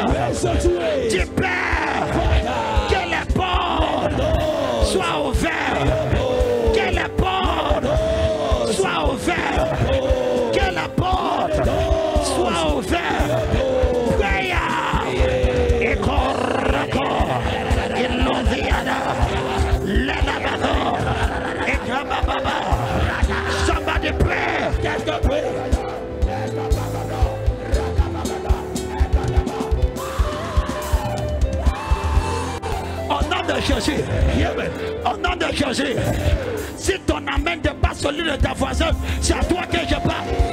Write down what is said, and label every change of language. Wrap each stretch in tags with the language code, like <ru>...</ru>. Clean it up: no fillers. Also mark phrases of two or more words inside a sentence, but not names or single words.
<fr>Dis Père, que les portes soient ouvertes. Que les portes soient ouvertes. Que les portes soient ouvertes. Prière. Et corps. Et l'ondiana. L'anabador. Et Kabababa.</fr> <en>Somebody pray.</en> <fr>Au nom de Jésus, au nom de Jésus, si ton amen dépasse celui de ta voisine, c'est à toi que je parle.</fr>